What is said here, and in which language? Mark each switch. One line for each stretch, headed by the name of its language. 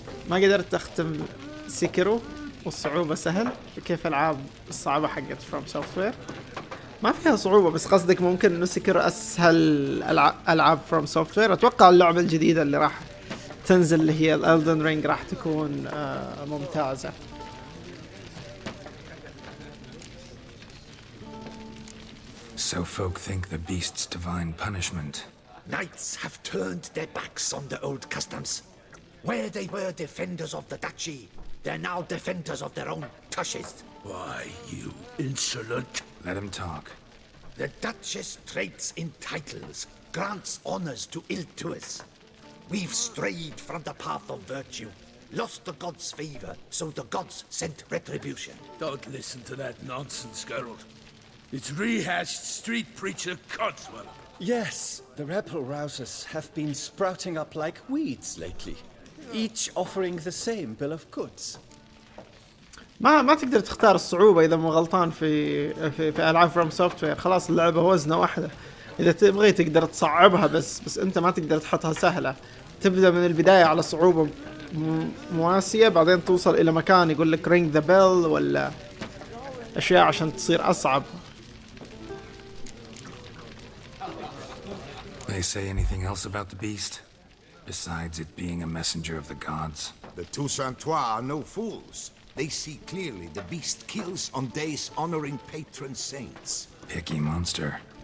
Arabic: ما قدرت اختم سيكرو والصعوبة سهل، كيف العاب الصعبة حقت فروم سوفتوير ما فيها صعوبة، بس قصدك ممكن انه سيكرو اسهل العاب فروم سوفتوير. اتوقع اللعبة الجديدة اللي راح تنزل اللي هي الالدن رينج راح تكون ممتازة.
English: So folk think the beast's divine punishment. Knights have turned their backs on the old customs. Where they were defenders of the duchy, they're now defenders of their own tushes. Why, you insolent... Let him talk. The Duchess trades in titles, grants honors to ill-doers. We've strayed from the path of virtue, lost the gods' favor, so the gods sent retribution. Don't listen to that nonsense, Geralt. It's rehashed street preacher Codswell. Yes, the rebel rousers have been sprouting up like weeds lately, each offering the same bill of goods.
Arabic: ما تقدر تختار الصعوبة إذا مو غلطان في ألعاب فروم سوفتوير. خلاص اللعبة وزنة واحدة، إذا تبغي تقدر تصعبها بس أنت ما تقدر تحطها سهلة. تبدأ من البداية على صعوبة مواسية، بعدين توصل إلى مكان يقول لك
English: ring the bell
Arabic: ولا أشياء عشان تصير أصعب.
English: They say anything else about the beast? Besides it being a messenger of the gods? The Toussaintois are no fools. They see clearly the beast kills on days honoring patron saints. Picky monster.